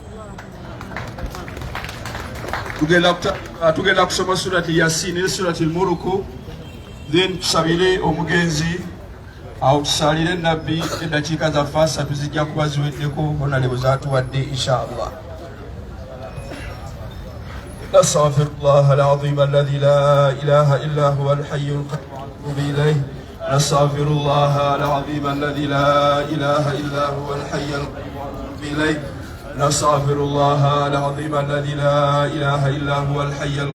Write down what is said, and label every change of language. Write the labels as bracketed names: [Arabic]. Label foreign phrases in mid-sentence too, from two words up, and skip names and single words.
[Ganda] Tugenda kusoma surati Yasin ne surati Al-Mulk, then tusabire omugenzi awo tusalire nabbi eddakiika zaffe 3 zijja kuba ziweddeko Honorable zaatuwadde [Arabic] إن شاء الله. نستغفر الله العظيم الذي لا إله إلا هو الحي القيوم إليه. نستغفر الله العظيم الذي لا إله إلا هو الحي القيوم إليه. نستغفر الله العظيم الذي لا إله إلا هو الحي القيوم.